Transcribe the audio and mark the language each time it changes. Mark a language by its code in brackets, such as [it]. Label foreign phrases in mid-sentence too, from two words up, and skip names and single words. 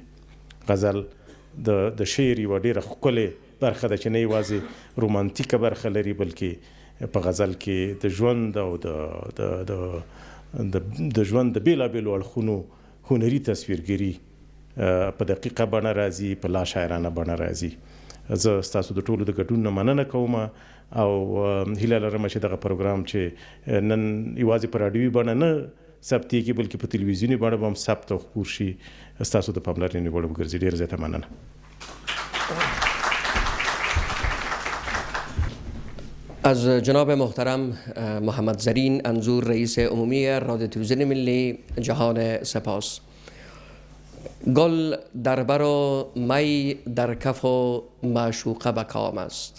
[ps] غزل د شعر یوه ډېره ښکلې برخه ده چې نه یوازې رومانتیکه برخه لري، بلکې په غزل کې د ژوند او د ژوند د بېلابېلو اړخونو هنري تصویرګري په دقیقه بڼه راځي، په لا شاعرانه بڼه راځي. زه ستاسو د ټولو د ګډون نه مننه کوم، او هیله لرم چې دغه پروګرام چې نن یوازې په راډیوي بڼه نه ثبتي کې بلکې په تلویزیوني بڼه به هم ثبت او خپور شي ستاسو د پاملرنې وړ وګرځي. ډېره زیاته مننه. [fa] از جناب محترم محمد زرین انظور رئیس عمومی رادیو تلویزیون ملی جهان سپاس. گل در بر و می در کف و معشوقه به کام است.